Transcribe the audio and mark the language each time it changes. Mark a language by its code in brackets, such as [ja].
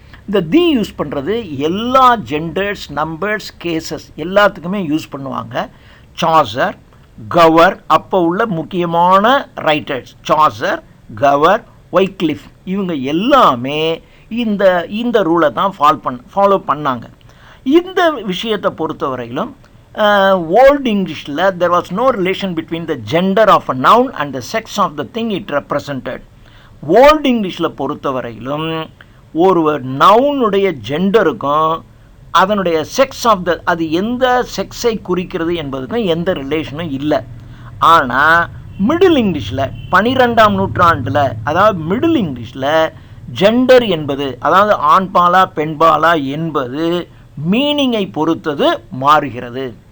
[ta] இந்த தி யூஸ் பண்ணுறது எல்லா ஜெண்டர்ஸ், நம்பர்ஸ், கேசஸ் எல்லாத்துக்குமே யூஸ் பண்ணுவாங்க. சாசர், கவர், அப்போ உள்ள முக்கியமான ரைட்டர்ஸ் சாசர், கவர், வைக்லிஃப், இவங்க எல்லாமே இந்த ரூலை தான் ஃபாலோ பண்ணாங்க. இந்த விஷயத்தை பொறுத்தவரையிலும் ஓல்டு இங்கிலீஷில் [en] there was no relation between the gender of a noun and the sex of the thing it represented. [ta] Old இங்கிலீஷில் பொறுத்தவரையிலும் ஒரு நவுனுடைய ஜெண்டருக்கும் அதனுடைய செக்ஸ் ஆஃப் த அது எந்த செக்ஸை குறிக்கிறது என்பதுக்கும் எந்த ரிலேஷனும் இல்லை. ஆனால் மிடில் இங்கிலீஷில் 12ஆம் நூற்றாண்டில், அதாவது மிடில் இங்கிலீஷில் ஜெண்டர் என்பது, அதாவது ஆண்பாலா பெண்பாலா என்பது மீனிங்கை பொறுத்தது மாறுகிறது.